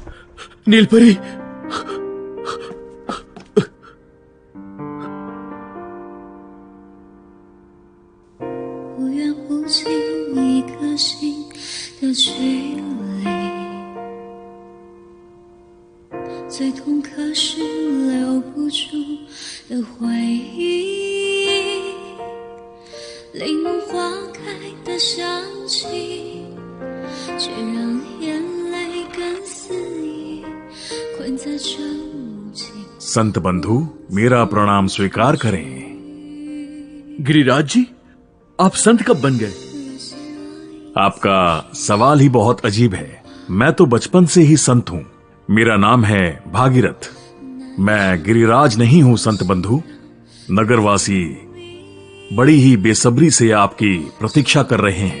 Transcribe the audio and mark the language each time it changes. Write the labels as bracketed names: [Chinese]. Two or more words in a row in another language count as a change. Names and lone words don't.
[Hindi] नीलपरी, [Chinese] 不愿不经一颗心的距离，最痛可是留不住的回忆，柠檬花开的香气，却让眼泪更肆意困在这无尽。 [Hindi] संत बंधु, मेरा प्रणाम स्वीकार करें। गिरिराज जी, आप संत कब बन गए? आपका सवाल ही बहुत अजीब है। मैं तो बचपन से ही संत हूँ। मेरा नाम है भागीरथ। मैं गिरिराज नहीं हूँ संत बंधु। नगरवासी बड़ी ही बेसब्री से आपकी प्रतीक्षा कर रहे हैं।